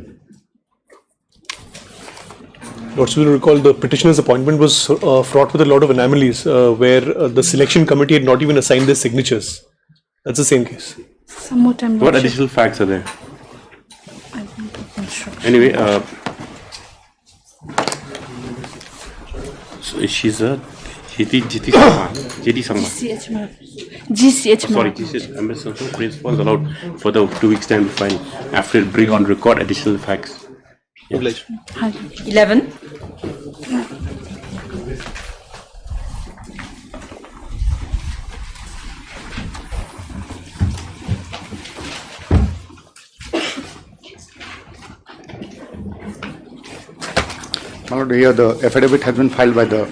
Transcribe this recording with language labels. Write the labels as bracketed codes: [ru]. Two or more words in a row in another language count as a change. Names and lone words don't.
[en] Lordship will recall the petitioner's appointment was fraught with a lot of anomalies where the selection committee had not even assigned their signatures. That's the same case. Some more time, What Lordship. additional facts are there? I want to construct. Anyway, so she's a GT Sangma. GCH, madam. GCH, Sorry, madam. GCH. Ambassador principal is allowed for the 2 weeks time to file after bring on record additional facts. Yes. 11. My lord, here the affidavit has been filed by the.